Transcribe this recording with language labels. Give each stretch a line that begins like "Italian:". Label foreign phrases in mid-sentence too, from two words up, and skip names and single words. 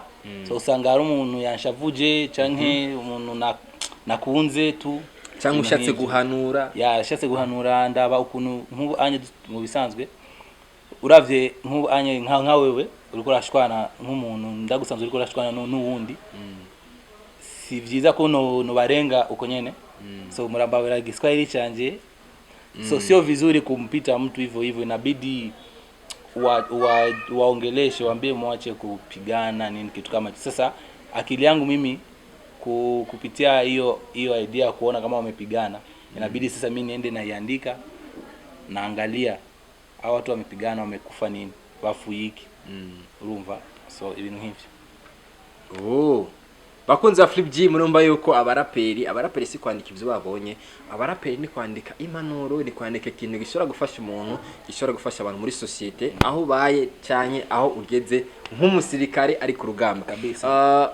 Rundi: So usanga hari umuntu yanshavuje canke umuntu nakunze tu cyangwa ushatse guhanura. Ashatse guhanura ndaba ukuntu nk'ubu anye mu bisanzwe uravye nk'ubu anye nka wewe uriko urashwana nk'umuntu ndagusanzwe uriko urashwana n'uwundi. Si vyiza ko no barenga uko nyene. So murambabera Kiswahili canje.
Swahili: So sio vizuri kumpita mtu hivyo inabidi waongeleshe, waambie mwache kupigana nini kitu kama hicho. Sasa akili yangu mimi kupitia hiyo idea kuona kama wamepigana, inabidi sasa mimi niende na iandika, naangalia hao watu wamepigana wamekufa nini, bafu hiki urumva.
Rundi: So ibintu hivyo. Bakunza Flip G murumva yuko abaraperi si kwandika ivyo babonye, abaraperi ni kwandika impanuro, ni kwandika ikintu gishobora gufasha umuntu, gishobora gufasha abantu muri societe aho baye cyane aho ugeze nk'umusirikare ari ku rugamba kabisa.